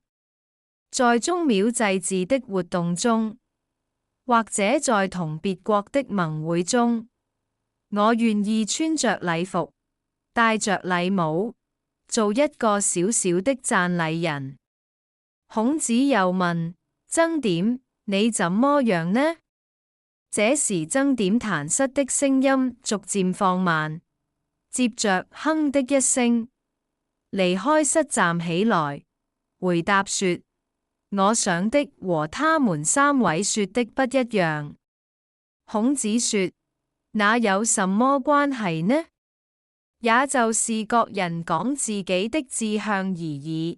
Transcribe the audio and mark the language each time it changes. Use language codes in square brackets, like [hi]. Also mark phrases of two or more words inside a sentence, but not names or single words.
[zh] 在宗廟祭祀的活動中，或者在同別國的盟會中，我願意穿着禮服，戴着禮帽，做一個小小的讚禮人。孔子又問曾點：你怎麼樣呢？這時曾點彈瑟的聲音逐漸放慢，接着哼的一聲，離開室站起來，回答說：我想的和他們3位說的不一樣。孔子說：那有什麼關係呢？也就是各人講自己的志向而已。